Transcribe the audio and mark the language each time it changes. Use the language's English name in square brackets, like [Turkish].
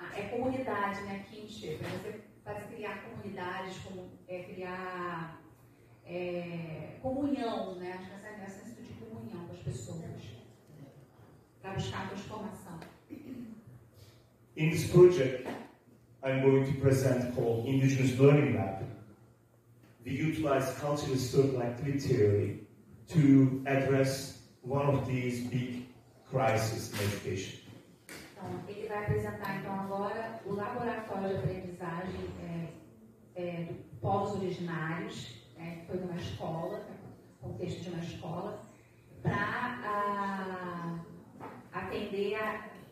[Portuguese] comunidade, né, kinship, é você faz criar comunidades, criar comunhão, né, acho que essa senso de comunhão com as pessoas, para buscar a transformação. [English] In this project, I'm going to present called Indigenous Learning Lab. We utilize cultural historical activity theory to address one of these big crises in education. [Portuguese] Então, ele vai apresentar então agora o laboratório de aprendizagem de povos originários, que foi numa escola, contexto de uma escola, para atender a